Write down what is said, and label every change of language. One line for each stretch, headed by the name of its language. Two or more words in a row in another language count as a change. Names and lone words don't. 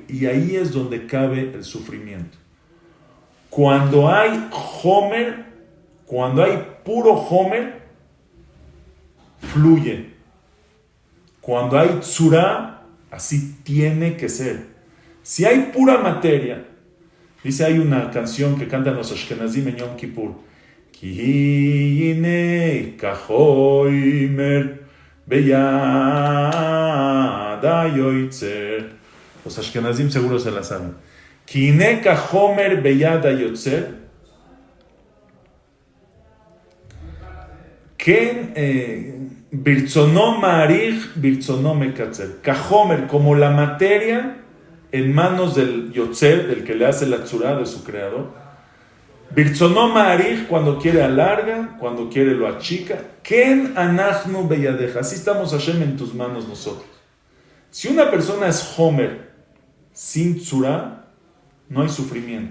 Spanish: Y ahí es donde cabe el sufrimiento. Cuando hay Homer, cuando hay puro Homer, fluye. Cuando hay Tzura, así tiene que ser. Si hay pura materia, dice, hay una canción que cantan los Ashkenazim en Yom Kippur.
Hebrew: כי הנה כחומר ביד היוצר.
Spanish: Los Ashkenazim seguro se la saben.
Hebrew: כי הנה כחומר ביד היוצר. כן ברצונו מאריך, ברצונו מקצר. Kachomer,
Spanish: como la materia en manos del yotzer, del que le hace la tzura, de su creador.
Hebrew: ברצונו מאריך,
Spanish: cuando quiere alarga, cuando quiere lo achica.
Hebrew: כן אנחנו בידך.
Spanish: Así estamos, Hashem, en tus manos nosotros. Si una persona es homer sin tzura, no hay sufrimiento.